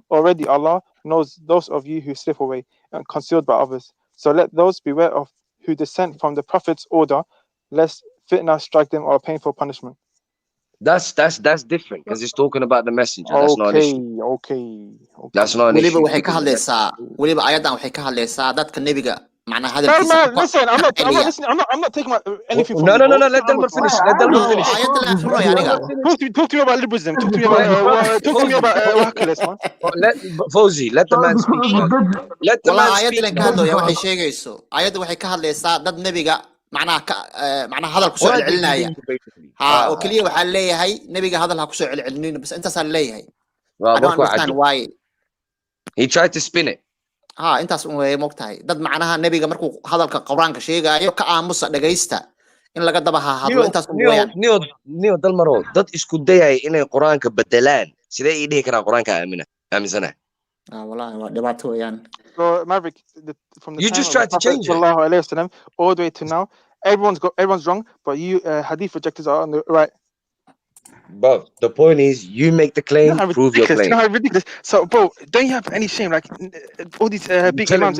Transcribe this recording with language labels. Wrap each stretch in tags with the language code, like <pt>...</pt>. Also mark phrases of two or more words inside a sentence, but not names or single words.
<en>Already Allah knows those of you who slip away and concealed by others. So let those beware of who dissent from the Prophet's order, lest fitna strike them or a painful punishment. That's different because it's talking about the messenger. That's not an issue. Okay. That's not an issue.</en> <so>weliba ayadan waxay ka hadlaysaa dadka nebiga macna hadalkiisa.</so> <en>Listen, I'm not taking anything from No. Let them finish. Let them finish. Talk to me about liberalism. Talk to me about wahakalis, man. Fawzi, let the man speak. Let the man speak.</en> <so>Ayadda ka hadlaya waxay sheegayso. Ayadda waxay ka hadlaysaa dad nebiga macnaha hadal ku soo celcelinaya oo kaliya waxa leeyahay nabiga hadal ha ku soo celcelinin bas intaas aan leeyahay.</so> <en>I don't understand why he tried to spin it.</en> <so>intaas way moogtahay dad macnaha nabiga markuu hadalka quraanka sheegayo ka aamusa dhageysta in laga daba hadlo intaas weeyaan. Nio dalmaro dad isku dayay inay quraanka bedelaan sidee ay dhihi karaan quraanka aaminsana. Wallahi waa dhibaato weeyaan.</so> <en>So Maverick, from the you just tried to change it all the way to now, everyone's wrong, but you hadith rejectors are on the right. But the point is, you make the claim, prove your claim. Ridiculous. So, bro, don't you have any shame? Like all these big imams.</en>